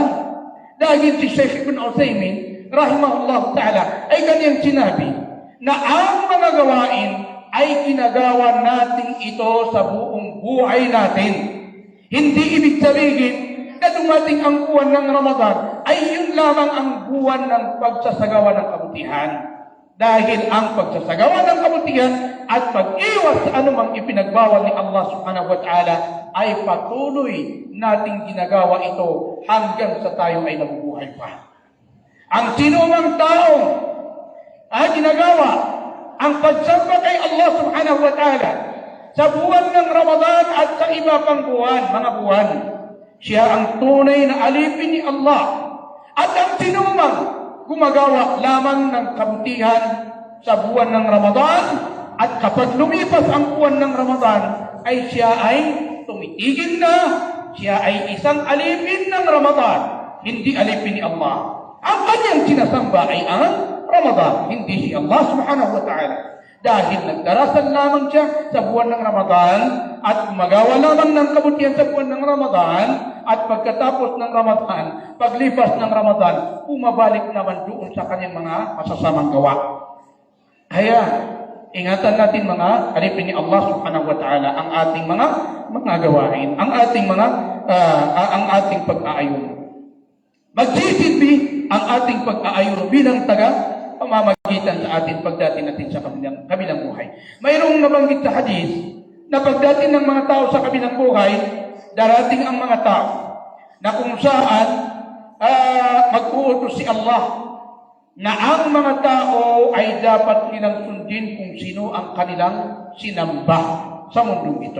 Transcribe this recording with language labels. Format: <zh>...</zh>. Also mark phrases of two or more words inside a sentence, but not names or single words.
<tl>Dahil si Sheikh Ibn Uthaymin,</tl> <ar>رحمه الله تعالى,</ar> <tl>ay kanyang sinabi na ang mga gawain ay ginagawa natin ito sa buong buhay natin. Hindi ibig sabihin na dumating ang buwan ng Ramadan ay yun lamang ang buwan ng pagsasagawa ng kabutihan. Dahil ang pagsasagawa ng kabutihan at pag-iwas sa anumang ipinagbawal ni Allah</tl> <ar>سبحانه وتعالى</ar> <tl>ay patuloy nating ginagawa ito hanggang sa tayo ay nabubuhay pa. Ang sinumang taong ginagawa ang pagsamba kay Allah</tl> <ar>سبحانه وتعالى</ar> <tl>sa buwan ng Ramadan at sa iba pang buwan, mga buwan, siya ang tunay na alipin ni Allah. At ang sinumang gumagawa lamang ng kabutihan sa buwan ng Ramadan, at kapag lumipas ang buwan ng Ramadan, ay siya ay tumitigil na, siya ay isang alipin ng Ramadan, hindi alipin ni Allah. Ang kanyang sinasamba ay ang Ramadan, hindi si Allah</tl> <ar>سبحانه وتعالى.</ar> <tl>Dahil nagdarasal lamang siya sa buwan ng Ramadan at gumagawa lamang ng kabutihan sa buwan ng Ramadan, at pagkatapos ng Ramadan, paglipas ng Ramadan, bumabalik naman doon sa kanyang mga masasamang gawa. Kaya, ingatan natin mga alipin ni Allah</tl> <ar>سبحانه وتعالى</ar> <tl>ang ating mga gawain, ang ating pag-aayon. Magsisilbi ang ating pag-aayon bilang pamamagitan sa ating pagdating natin sa kabilang buhay. Mayroong nabanggit sa hadis na pagdating ng mga tao sa kabilang buhay, darating ang mga tao na kung saan mag-uutos si Allah na ang mga tao ay dapat nilang sundin kung sino ang kanilang sinamba sa mundong ito.</tl>